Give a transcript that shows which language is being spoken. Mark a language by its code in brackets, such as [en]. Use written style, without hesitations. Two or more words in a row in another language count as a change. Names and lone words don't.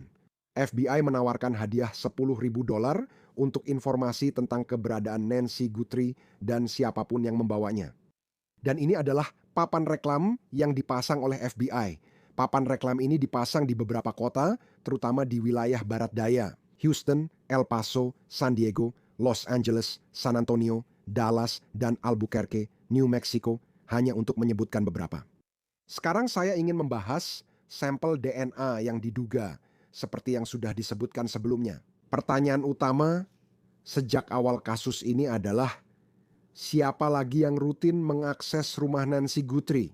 [id] FBI menawarkan hadiah $10.000 untuk informasi tentang keberadaan Nancy Guthrie dan siapapun yang membawanya. Dan ini adalah papan reklam yang dipasang oleh FBI. Papan reklam ini dipasang di beberapa kota, terutama di wilayah barat daya, Houston, El Paso, San Diego, Los Angeles, San Antonio, Dallas, dan Albuquerque, New Mexico, hanya untuk menyebutkan beberapa. Sekarang saya ingin membahas sampel DNA yang diduga, seperti yang sudah disebutkan sebelumnya. Pertanyaan utama sejak awal kasus ini adalah, siapa lagi yang rutin mengakses rumah Nancy Guthrie?